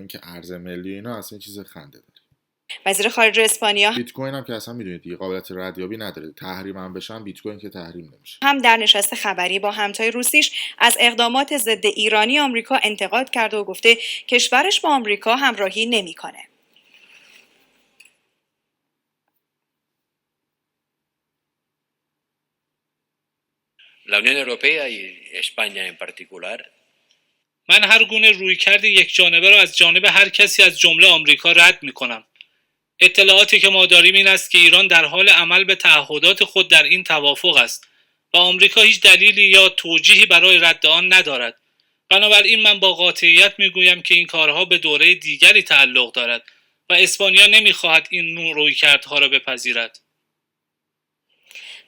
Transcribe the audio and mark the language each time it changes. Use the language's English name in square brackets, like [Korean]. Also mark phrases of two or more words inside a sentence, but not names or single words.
[Persian] این که ارز ملی اینا اصلا چیز خنده داره. وزیر خارجه اسپانیا بیت کوین هم که اصلا میدونید دیگه قابلیت ردیابی نداره، تحریم هم بشن بیت کوین که تحریم نمیشه. هم در نشست خبری با همتای روسیش از اقدامات ضد ایرانی آمریکا انتقاد کرده و گفته کشورش با آمریکا همراهی نمیکنه. [Spanish] La Unión Europea y España en particular. [Persian] من هر گونه رویکرد یک جانبه را از جانب هر کسی از جمله آمریکا رد می‌کنم. اطلاعاتی که ما داریم این است که ایران در حال عمل به تعهدات خود در این توافق است و آمریکا هیچ دلیلی یا توجیهی برای رد آن ندارد. بنابراین من با قاطعیت میگویم که این کارها به دوره دیگری تعلق دارد و اسپانیا نمی‌خواهد این نوع رویکردها را بپذیرد.